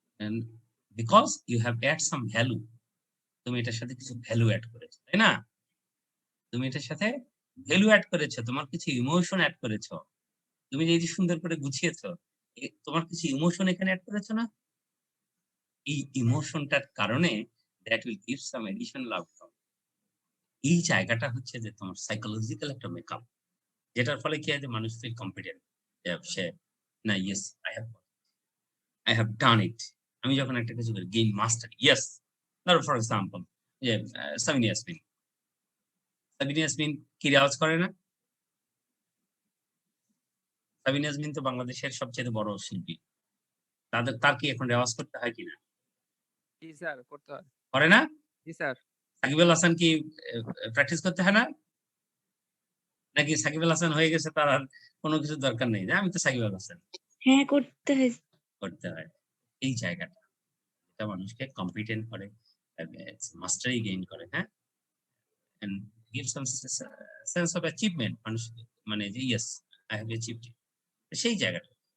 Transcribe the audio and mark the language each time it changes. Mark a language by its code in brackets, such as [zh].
[en] And because you have add some value. [bn] তুমি এটার সাথে কিছু ভ্যালু এড করেছো, তাই না? তুমি এটার সাথে ভ্যালু এড করেছো, তোমার কিছু ইমোশন এড করেছো। তুমি যে এই যে সুন্দর করে গুছিয়েছো, তোমার কিছু ইমোশন এখানে এড করেছো না? এই ইমোশনটার কারণে [en] that will give some additional outcome. [bn] এই জায়গাটা হচ্ছে যে তোমার সাইকোলজিক্যাল একটা মেকআপ। যেটার ফলে কি হয় যে মানুষ ফিল কনফিডেন্ট যে সে না yes [en] I have done it. [bn] আমি যখন একটা কিছু করি গেইন মাস্টারি, ইয়েস। ধরো ফর এক্সাম্পল যে সাবিনা ইয়াসমিন। সাবিনা ইয়াসমিন কি রেওয়াজ করে না? সাবিনা ইয়াসমিন তো বাংলাদেশের সবচেয়ে বড় শিল্পী। তার কি এখন রেওয়াজ করতে হয় কিনা? জি স্যার, করতে হয়। করে না? জি স্যার। সাকিব আল হাসান কি প্র্যাকটিস করতে হয় না? নাকি সাকিব আল হাসান হয়ে গেছে, তার আর কোনো কিছুর দরকার নেই? যে আমি তো সাকিব আল হাসান। হ্যাঁ, করতে হয়। করতে হয়। এই জায়গাটা এটা মানুষকে কম্পিটেন্ট করে, মাস্টারি গেইন করে, হ্যাঁ? [en] and give some sense of achievement [bn] মানুষ, মানে যে [en] yes I have achieved it, [bn] সেই জায়গাটা।